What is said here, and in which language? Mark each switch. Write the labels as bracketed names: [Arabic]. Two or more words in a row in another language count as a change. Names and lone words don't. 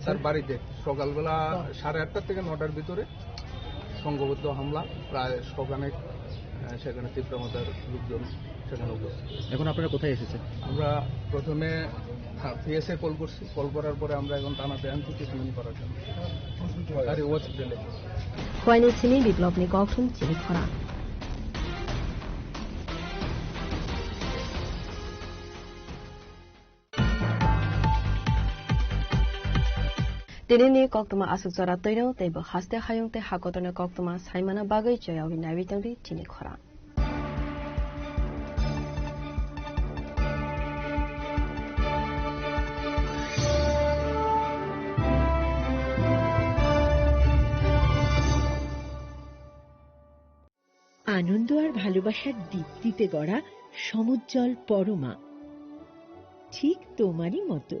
[Bangla] তার বাড়িতে সকালবেলা 8:30 থেকে 9টার ভিতরে সংঘবদ্ধ হামলা, প্রায় সখানেক সেখানে তীব্রমাতার লোকজন সেখানে উপস্থিত। এখন আপনারা কোথায় এসেছেন? আমরা প্রথমে পিএসএ কল করছি, কল করার পরে আমরা এখন থানাতে আনছি ট্রিটমেন্ট করার জন্য আর হসপিটালে। [Kok Borok] খোয়াইনি চিনি বিপ্লবনি গঠন চিনি খরা दिनैनि कक्तमा आसुक जरा तैनो तैबो हास्ते हायुंते हाकतने कक्तमा साइमाना बागै जयावि नाबितंरि चिनि खरा [Bangla] আনন্দ আর ভালোবাসার দীপ্তিতে গড়া সমুজ্জ্বল পরমা, ঠিক তোমারই মতো।